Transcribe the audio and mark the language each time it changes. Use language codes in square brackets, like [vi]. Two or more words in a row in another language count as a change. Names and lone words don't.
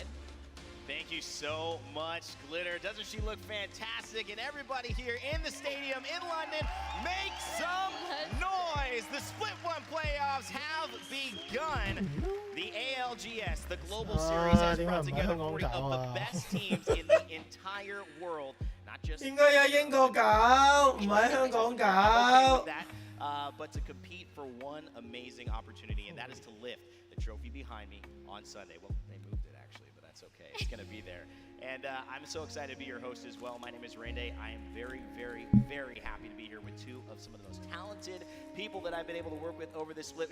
[en] Thank you so much, Glitter. Doesn't she look fantastic? And everybody here in the stadium in London, make some noise! The Split 1 playoffs have begun. The ALGS, the global series, has brought together 40 of the best teams in the entire world. Not just [yue] 應該喺英國搞，唔喺香港搞。 [en] but to compete for one amazing opportunity, and that is to lift the trophy behind me on Sunday. Well, they moved it actually, but that's okay. It's going to be there. And I'm so excited to be your host as well. My name is Rain Day. I am very, very, very happy to be here with 2 of some of the most talented people that I've been able to work with over this split.